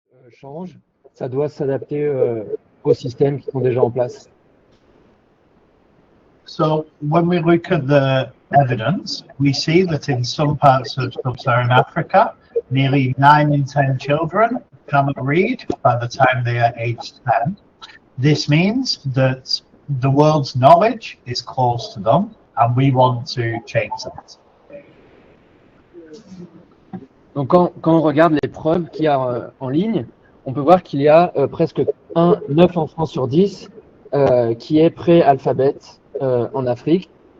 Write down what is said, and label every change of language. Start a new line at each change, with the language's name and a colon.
French: change, ça doit s'adapter aux systèmes qui sont déjà en place.
English: So when we look at the evidence, we see that in some parts of sub-Saharan Africa, nearly 9 in 10 children cannot read by the time they are aged 10. This means that the world's knowledge is close to them, and we want to change that.
French: Donc quand on regarde les preuves qu'il y a en ligne, on peut voir qu'il y a presque 9 enfants sur 10 qui est pré-alphabète en Afrique.